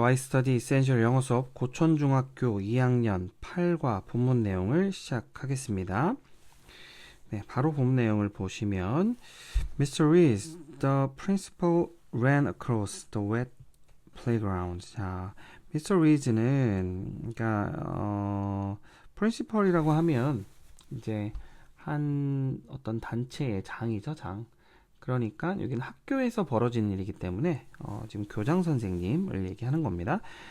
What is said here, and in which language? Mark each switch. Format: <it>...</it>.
<ko>와이스터디 이센셜 영어 수업 고천중학교 2학년 8과 본문 내용을 시작하겠습니다. 네, 바로 본문 내용을 보시면 Mr.</ko> <en>Rees, the principal ran across the wet playground.</en> <ko>자, Mr. Rees는 그러니까 principal이라고 하면 이제 한 어떤 단체의 장이죠, 장. 그러니까 여기는 학교에서 벌어지는 일이기 때문에 지금 교장 선생님을 얘기하는 겁니다.</ko>